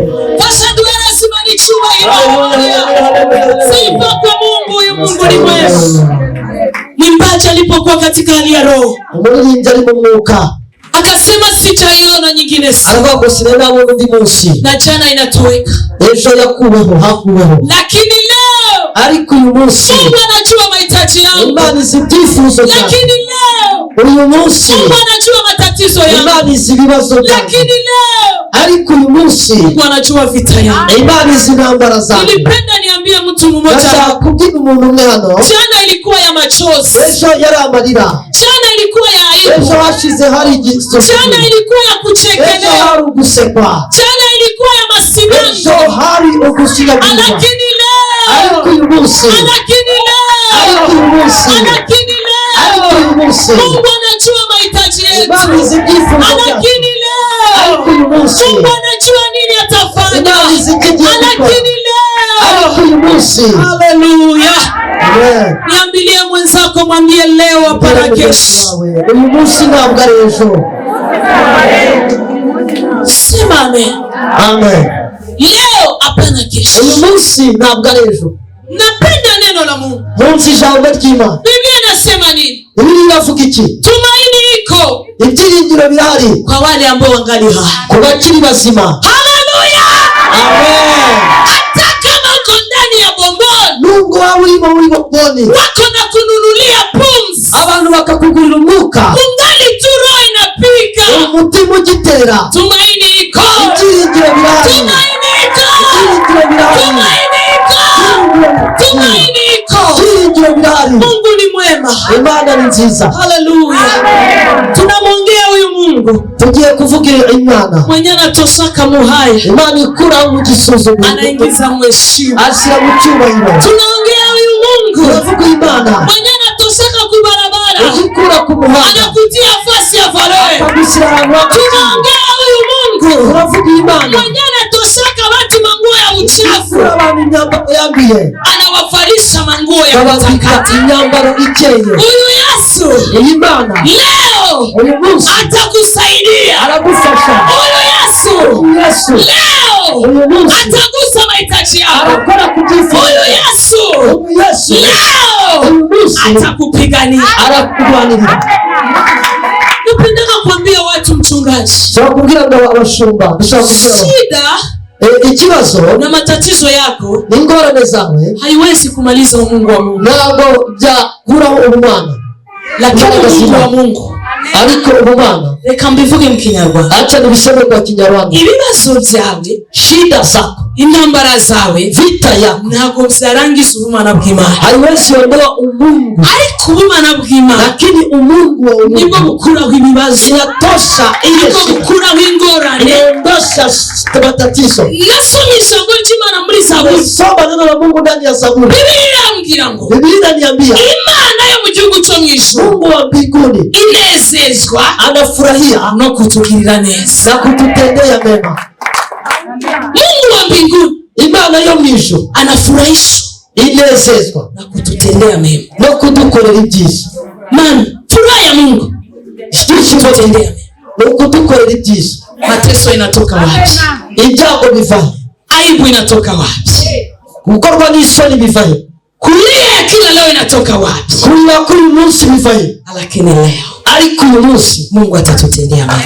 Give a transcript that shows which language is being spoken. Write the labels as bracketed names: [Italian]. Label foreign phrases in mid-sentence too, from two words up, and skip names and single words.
[Swahili] Pasha duara lazima nichua hilo. Sifa kwa Mungu, huyu Mungu ni mwema. Mwimbaji alipokuwa katika hali ya roho, [Kinyarwanda] umuririmbyi ari mu mwuka, [Swahili] akasema sitaiona nyingine, [Kinyarwanda] aravuga ngo sinabona undi munsi, [Swahili] na jana inatoweka, [Kinyarwanda] ejo yakuweho hakuweho, [Swahili] lakini leo, [Kinyarwanda] ariko uyu munsi [Swahili] Mungu anajua mahitaji yangu, [Kinyarwanda] Imana izi ibyifuzo byanjye, [Swahili] lakini leo [Kinyarwanda] uyu munsi [Swahili] Mungu anajua matatizo yangu, [Kinyarwanda] Imana izi ibibazo byanjye, [Swahili] lakini leo [Kinyarwanda] ariko uyu munsi [Swahili] Mungu anajua vita yangu. [Kinyarwanda] Imana izi intambara zanjye. [Swahili] Nilipenda niambie mtu mmoja, [Kinyarwanda] ndashaka kubwira umuntu umwe hano [Swahili] jana ilikuwa ya machozi, [Kinyarwanda] ejo yari amarira, [Swahili] jana ilikuwa ya [Kinyarwanda] ejo [Swahili] aibu, [Kinyarwanda] hashize hari igisuzuguro, [Swahili] jana ilikuwa ya [Kinyarwanda] ejo [Swahili] kuchekelea, [Kinyarwanda] hari ugusekwa, [Swahili] jana ilikuwa ya [Kinyarwanda] ejo [Swahili] masimango, [Kinyarwanda] hari ugushinyagurwa, [Swahili] lakini [Kinyarwanda] ariko [Swahili] leo, [Kinyarwanda] uyu munsi, [Swahili] lakini [Kinyarwanda] ariko [Swahili] leo, [Kinyarwanda] uyu munsi, [Swahili] lakini [Kinyarwanda] ariko [Swahili] leo, [Kinyarwanda] uyu munsi, [Swahili] Mungu anajua mahitaji yetu, [Kinyarwanda] Imana izi ibyifuzo byacu, [Swahili] lakini [Kinyarwanda] ariko [Swahili] leo, [Kinyarwanda] uyu munsi, [Swahili] Mungu anajua nini atafanya, [Kinyarwanda] Imana izi ibyo igiye gukora, [Swahili] lakini leo, [Kinyarwanda] ariko uyu munsi, [Swahili] haleluya. [Kinyarwanda] amen. [Swahili] Niambilie mwenzako, mwambie leo hapana kesho. [Kinyarwanda] Uyu munsi ntabwo ari ejo. [Swahili] Sema amen. [Kinyarwanda] Amen. [Swahili] Leo hapana kesho. [Kinyarwanda] Uyu munsi ntabwo ari ejo. [Swahili] Napenda neno la Mungu. [Kinyarwanda] Munsi ijambo ry'Imana. [Swahili] Biblia inasema nini? [Kinyarwanda] Biblia inavuga iki? [Swahili] Tumaini iko [Kinyarwanda] Ibyiringiro birahari [Swahili] kwa wale ambao wangali hai. [Kinyarwanda] ku bakiri bazima. [Swahili] Haleluya. [Kinyarwanda] Amen. [Swahili] Hata kama uko ndani ya bomboni, [Kinyarwanda] Nubwo waba urimo muri bomboni, [Swahili] wako na kununulia pumzi, [Kinyarwanda] abantu bakakugurira umwuka, [Swahili] ungali tu roho inapiga, [Kinyarwanda] umutima ugitera, [Swahili] tumaini iko, [Kinyarwanda] ibyiringiro birahari, [Swahili] tumaini iko, [Kinyarwanda] ibyiringiro birahari, [Swahili] tumaini iko, tumaini iko. [Kinyarwanda] ibyiringiro birahari. [Swahili] Mungu ni mwema. [Kinyarwanda] Imana ni nziza. [Swahili] Haleluya. Tunamwongea huyu Mungu [Kinyarwanda] Tugiye kuvugira Imana. [Swahili] mwenye anatosaka muhaya, [Kinyarwanda] Imana ikura mu gisuzuguro, [Swahili] anaingiza mheshimu. [Kinyarwanda] ashyira mu cyubahiro. [Swahili] Tunaongea huyu Mungu [Kinyarwanda] Turavuga Imana [Swahili] mwenye anatosaka kubarabara, [Kinyarwanda] ikura ku muhanda, [Swahili] anakutia fasi ya valeur. [Kinyarwanda] akagushyira ahantu h'agaciro. [Swahili] Tunaongea huyu Mungu [Kinyarwanda] Turavuga Imana [Swahili] mwenye anatosaka watu manguo ya uchafu, [Kinyarwanda] ikura abantu imyambaro yambiye, [Swahili] anawavalisha manguo ya [Kinyarwanda] babambika [Swahili] kutakata. [Kinyarwanda] imyambaro ikeye. [Swahili] Huyu Yesu [Kinyarwanda] Iyi Mana [Swahili] leo [Kinyarwanda] uyu munsi [Swahili] atakusaidia. [Kinyarwanda] aragufasha. [Swahili] Huyu Yesu [Kinyarwanda] Uyu Yesu [Swahili] leo [Kinyarwanda] uyu munsi [Swahili] atagusa mahitaji yako. [Kinyarwanda] arakora ku byifuzo. [Swahili] Huyu Yesu [Kinyarwanda] Uyu Yesu [Swahili] leo [Kinyarwanda] uyu munsi [Swahili] atakupigania. [Kinyarwanda] arakurwanirira. [Swahili] Napendaka kuambia watu, mchungaji, [Kinyarwanda] Nshobora kubwira ngo abashumba, dushobora kubwira [Swahili] shida [Kinyarwanda] ikibazo [Swahili] na matatizo yako [Kinyarwanda] n'ingorane zawe [Swahili] haiwezi kumaliza umungu wa Mungu, [Kinyarwanda] ntabwo byakuraho ubumana, [Swahili] lakini umungu wa Mungu, [Kinyarwanda] ariko ubumana reka mbivuge mu Kinyarwanda, [Swahili] acha nibiseme kwa Kinyarwanda. [Kinyarwanda] ibibazo byawe, [Swahili] Shida zako, [Kinyarwanda] intambara zawe, [Swahili] vita yako [Kinyarwanda] ntabwo byarangiza ubumana bw'Imana, [Swahili] haiwezi ondoa umungu, [Kinyarwanda] ariko ubumana bw'Imana [Swahili] lakini umungu wa [Kinyarwanda] nibwo [Swahili] umungu [Kinyarwanda] bukuraho ibibazo, [Swahili] inatosha ile [Kinyarwanda] nibwo [Swahili] shida, [Kinyarwanda] bukuraho ingorane. [Swahili] inaondosha matatizo. [Kinyarwanda] Nasomye ijambo ry'Imana muri Zaburi, [Swahili] Soma neno la Mungu ndani ya Zaburi. [Kinyarwanda] Biblia irambwira ngo [Swahili] Biblia inaniambia [Kinyarwanda] Imana yo mu gihugu cyo mu ijuru [Swahili] Mungu wa mbinguni [Kinyarwanda] inezezwa [Swahili] anafurahia [Kinyarwanda] no kutugirira neza. [Swahili] na kututendea mema. Mungu wa mbinguni, [Kinyarwanda] Imana yo mwisho [Swahili] anafurahishwa [Kinyarwanda] inezezwa [Swahili] na kututendea mema. [Kinyarwanda] no kudukorera ibyiza. [Swahili] Maana furaha ya Mungu kututendea mema. [Kinyarwanda] No kudukorera ibyiza. [Swahili] Mateso inatoka wapi? [Kinyarwanda] Ibyago bivahe? [Swahili] Aibu inatoka wapi? [Kinyarwanda] Gukorwa n'isoni bivahe? [Swahili] Kulia kila leo inatoka wapi? [Kinyarwanda] Kurira kuri uyu munsi bivahe? [Swahili] Lakini leo, [Kinyarwanda] Ariko uyu munsi [Swahili] Mungu atatutendea mema.